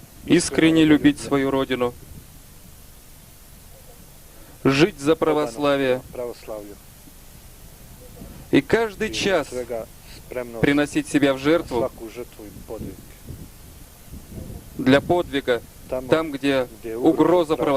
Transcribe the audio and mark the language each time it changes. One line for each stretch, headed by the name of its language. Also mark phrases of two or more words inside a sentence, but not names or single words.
Russian: искренне любить свою родину, жить за православие
Serbian: pravoslavlju.
Russian: и каждый
Serbian: I
Russian: час
Serbian: svega spremnost
Russian: приносить себя в
Serbian: na
Russian: жертву
Serbian: svaku žrtvu i podvig.
Russian: для подвига
Serbian: Tamo
Russian: там, где
Serbian: gdje je
Russian: угроза
Serbian: pravoslavnom